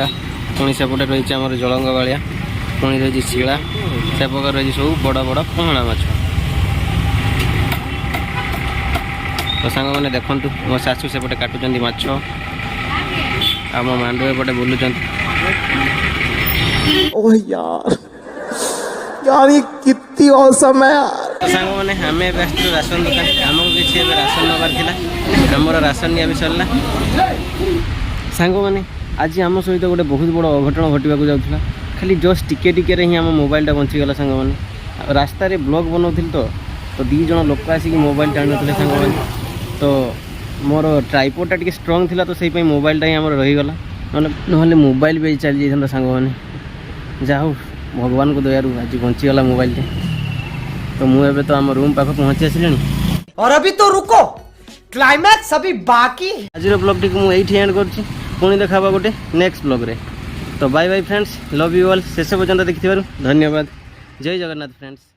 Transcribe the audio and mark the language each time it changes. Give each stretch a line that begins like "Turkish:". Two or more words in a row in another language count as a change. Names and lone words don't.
Odia: ପୁଣି ସେପଟେ ରହିଛି ଆମର ଜଳଙ୍ଗ ବାଳିଆ, ପୁଣି ରହିଛି ଶିଳା, ସେ ପ୍ରକାର ରହିଛି ସବୁ ବଡ଼ ବଡ଼ ପହଣା ମାଛ। ତ ସାଙ୍ଗମାନେ ଦେଖନ୍ତୁ ମୋ ଶାଶୁ ସେପଟେ କାଟୁଛନ୍ତି ମାଛ, ଆଉ ମୋ ମାଣ୍ଡୁ ଏପଟେ ବୁଲୁଛନ୍ତି।
Hindi: ओह यार यार ये कितनी औसम है यार।
Odia: ତ ସାଙ୍ଗମାନେ ଆମେ ଏବେ ଆସିଛୁ ରାସନ ଦୋକାନ। ଆମକୁ କିଛି ଏବେ ରାସନ ନେବାର ଥିଲା, ଆମର ରାସନ ନିଆ ବି ସରିଲା। ସାଙ୍ଗମାନେ ଆଜି ଆମ ସହିତ ଗୋଟେ ବହୁତ ବଡ଼ ଅଘଟଣ ଘଟିବାକୁ ଯାଉଥିଲା। ଖାଲି ଜଷ୍ଟ ଟିକେ ଟିକେରେ ହିଁ ଆମ ମୋବାଇଲଟା ବଞ୍ଚିଗଲା ସାଙ୍ଗମାନେ। ରାସ୍ତାରେ ବ୍ଲଗ୍ ବନାଉଥିଲି ତ 2 ଜଣ ଲୋକ ଆସିକି ମୋବାଇଲ ଟାଣୁଥିଲେ ସାଙ୍ଗମାନେ। ତ ମୋର ଟ୍ରାଇପଡ଼ଟା ଟିକେ ଷ୍ଟ୍ରଙ୍ଗ ଥିଲା, ତ ସେଇପାଇଁ ମୋବାଇଲଟା ହିଁ ଆମର ରହିଗଲା, ନହେଲେ ମୋବାଇଲ ବି ଚାଲି ଯାଇଥାନ୍ତା ସାଙ୍ଗମାନେ। ଯାହା ହଉ ଭଗବାନଙ୍କ ଦୟାରୁ ଆଜି ବଞ୍ଚିଗଲା ମୋବାଇଲଟେ। ତ ମୁଁ ଏବେ ତ ଆମ ରୁମ୍ ପାଖ ପହଞ୍ଚି ଆସିଲିଣି।
Hindi: और अभी तो रुको, क्लाइमैक्स अभी बाकी है।
Odia: ଆଜିର ବ୍ଲଗ୍ଟିକୁ ମୁଁ ଏଇଠି ଏଣ୍ଡ କରୁଛି। ପୁଣି ଦେଖା ହେବା ଗୋଟେ ନେକ୍ସଟ ବ୍ଲଗ୍ରେ। ତ
English: bye bye friends, love you all.
Odia: ଶେଷ ପର୍ଯ୍ୟନ୍ତ ଦେଖିଥିବାରୁ ଧନ୍ୟବାଦ। ଜୟ ଜଗନ୍ନାଥ ଫ୍ରେଣ୍ଡସ୍।